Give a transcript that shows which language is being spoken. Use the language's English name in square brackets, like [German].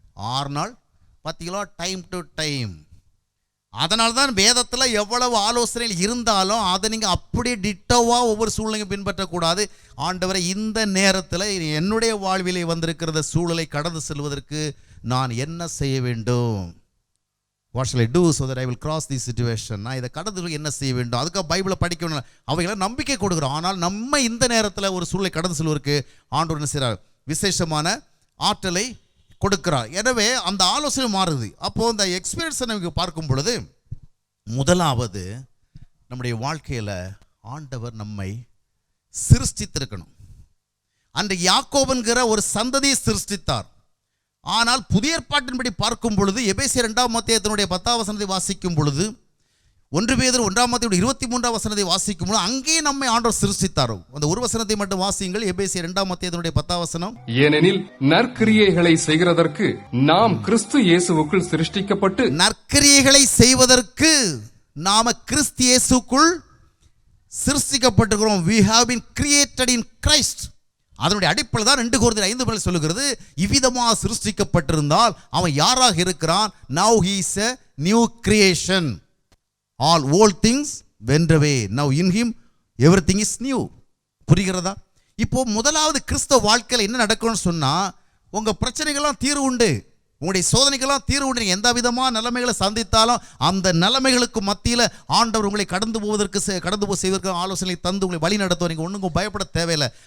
[Tamil] 6 நாள் பார்த்தீங்களா? Time to time. அதனால தான் வேதத்தில் எவ்வளவு ஆலோசனைகள் இருந்தாலும் அதை நீங்கள் அப்படியே டிட்டோவாக ஒவ்வொரு சூழ்நிலையும் பின்பற்றக்கூடாது. ஆண்டவரை இந்த நேரத்தில் என்னுடைய வாழ்விலே வந்திருக்கிற சூழலை கடந்து செல்வதற்கு நான் என்ன செய்ய வேண்டும்? [English] What shall I do so that I will cross this situation? [Tamil] நான் இதை கடந்து என்ன செய்ய வேண்டும்? அதுக்காக பைபிளை படிக்கணும். அவைகளை நம்பிக்கை கொடுக்குறோம். ஆனால் நம்ம இந்த நேரத்தில் ஒரு சூழலை கடந்து செல்வதற்கு ஆண்டவர் என்ன செய்கிறார்? விசேஷமான ஆற்றலை கொடுக்கிறார். எனவே அந்த ஆலோசனை மாறுது. அப்போது இந்த எக்ஸ்பீரியன்ஸை நமக்கு பார்க்கும் பொழுது முதலாவது நம்முடைய வாழ்க்கையில் ஆண்டவர் நம்மை சிருஷ்டித்திருக்கணும். அன்றைக்கு யாக்கோபுங்கிற ஒரு சந்ததியை சிருஷ்டித்தார். ஆனால் புதிய ஏற்பாட்டின்படி பார்க்கும் பொழுது எபேசியர் 2ஆம் அத்தியாயத்தினுடைய 10ஆம் வசனத்தை வாசிக்கும் பொழுது, 1 பேதுரு 1ஆம் அத்தியாயம் 23ஆம் வசனத்தை வாசிக்கும் பொழுது அங்கேயே நம்மை ஆண்டவர் சிருஷ்டித்தார். அந்த ஒரு வசனத்தை மட்டும் வாசியுங்கள். எபேசியர் 2ஆம் அத்தியாயத்தினுடைய 10ஆம் வசனம். ஏனெனில் நற்கிரியைகளை செய்கிறதற்கு நாம் கிறிஸ்து இயேசுவுக்குள் சிருஷ்டிக்கப்பட்டு, நற்கிரியைகளை செய்வதற்கு நாம கிறிஸ்து இயேசுக்குள் சிருஷ்டிக்கப்பட்டிருக்கிறோம். [English] we have been created in Christ. [Tamil] அதனுடைய அடிப்படையில் தான் 2 கொரிந்தியர் 5 சொல்லுகிறது, இவ்விதமாக சிருஷ்டிக்கப்பட்டிருந்தால் அவன் யாராக இருக்கிறான்? [English] now he is a new creation, all old things went away, now in him everything is new. [Tamil] புரிகிறதா? இப்போ முதலாவது கிறிஸ்தவ வாழ்க்கையில் என்ன நடக்கணும்னு சொன்னா, உங்க பிரச்சனைகள்லாம் தீர்வு உண்டு, உங்களுடைய சோதனைகள்லாம் தீர்வு உண்டு. நீங்கள் எந்த விதமான நிலைமைகளை சந்தித்தாலும் அந்த நிலைமைகளுக்கு மத்தியில் ஆண்டவர் உங்களை கடந்து போய் செய்வதற்கு ஆலோசனை தந்து உங்களை வழி நடத்துவார். நீங்கள் ஒன்றும் பயப்பட தேவையில்லை.